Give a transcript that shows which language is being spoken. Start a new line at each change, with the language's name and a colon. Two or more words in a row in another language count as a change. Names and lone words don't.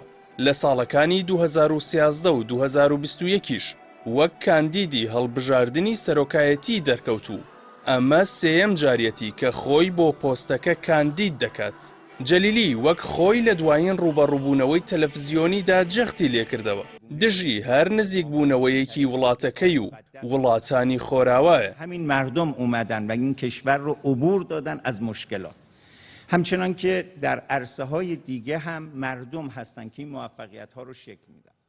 Central Kurdish: لە ساڵەکانی 2013 و 2021ش وەک کاندیدی هەڵبژاردننی سەرۆکایەتی دەرکەوتوو. ئەمە سێیەم جاریەتی کە خۆی بۆ پۆستەکە کاندید دەکات. جەلیلی وەک خۆی لە دوایین ڕوبەڕووبوونەوەی تەلەڤیزیۆنیدا جەختی لێکردەوە. دژی هەر نزیکبوونەوەیەکی وڵاتەکەی و وڵاتانی خۆراوایە.
Persian: همین مردم اومدن و این کشور رو عبور دادن از مشکلات. همچنان که در عرصه‌های دیگه هم مردم هستن که این موفقیت‌ها رو شکل میدن.